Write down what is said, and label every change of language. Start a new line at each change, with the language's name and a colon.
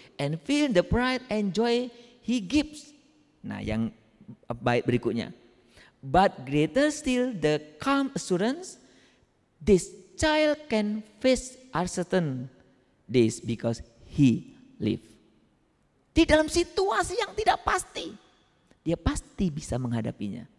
English: And feel the pride and joy he gives.
Indonesian: Nah, yang bait berikutnya.
English: But greater still the calm assurance this child can face uncertain days because he live.
Indonesian: Di dalam situasi yang tidak pasti, dia pasti bisa menghadapinya.